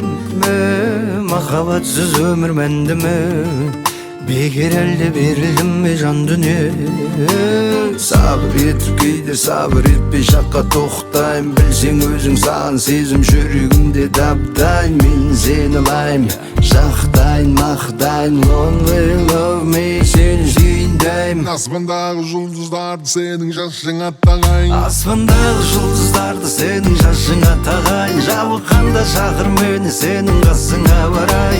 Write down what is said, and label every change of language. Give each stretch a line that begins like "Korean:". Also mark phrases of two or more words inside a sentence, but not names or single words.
Kazakh: Махаббатсыз өмір мәнді ме, бекер әлде берілдім ме жан дүние. Сабыр етіп кейде сабыр етпей шаққа тоқтайым, білсең өзің саған сезім жүрегімде дап-дайын. Мен сені лайым, жақтайын, мақтайын,
English: lonely love me,
Kazakh: сені сүйіндайым. Аспандағы жұлдыздарды senin жашыңа тағайын, аспандағы жұлдыздарды senin жашыңа тағайын, жабыққанда шақыр мені senin қасыңа барайын.